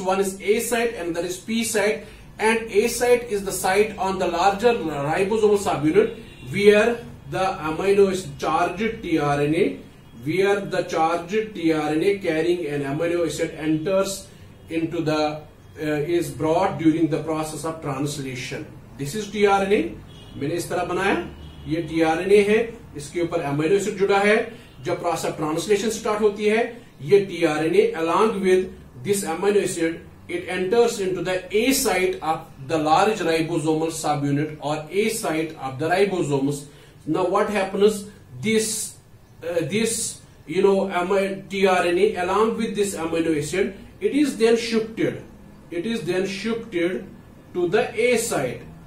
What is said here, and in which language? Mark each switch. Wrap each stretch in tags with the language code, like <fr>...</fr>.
<en>One is A site and there is P site, and A site is the site on the larger ribosomal subunit where the amino acid charged tRNA, where the charged tRNA carrying an amino acid enters into the is brought during the process of translation. This is tRNA,</en> <hi>मैंने इस तरह बनाया, ये tRNA है, इसके ऊपर amino acid जुड़ा है. जब process of translation start होती है,</hi> <en>ये tRNA along with this amino acid, it enters into the A site of the large ribosomal subunit or A site of the ribosomes. Now what happens? This tRNA along with this amino acid, it is then shifted to the A site.</en>